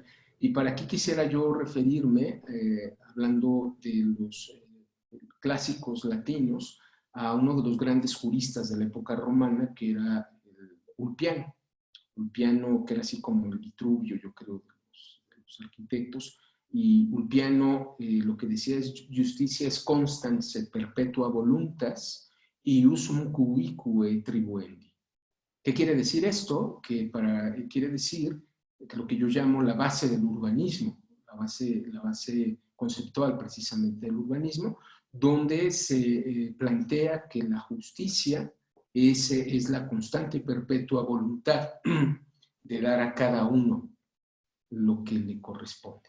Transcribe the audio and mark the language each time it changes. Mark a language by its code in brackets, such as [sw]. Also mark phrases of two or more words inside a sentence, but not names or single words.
[es] Y para aquí quisiera yo referirme, hablando de los clásicos latinos, a uno de los grandes juristas de la época romana, que era Ulpiano. Ulpiano, que era así como el Vitruvio, yo creo, de los arquitectos. Y Ulpiano lo que decía es: justicia es [la] constans et perpetua voluntas iusum cubique tribuendi. [es] ¿Qué quiere decir esto? Quiere decir que lo que yo llamo la base del urbanismo, la base conceptual precisamente del urbanismo, donde se plantea que la justicia es la constante y perpetua voluntad de dar a cada uno lo que le corresponde.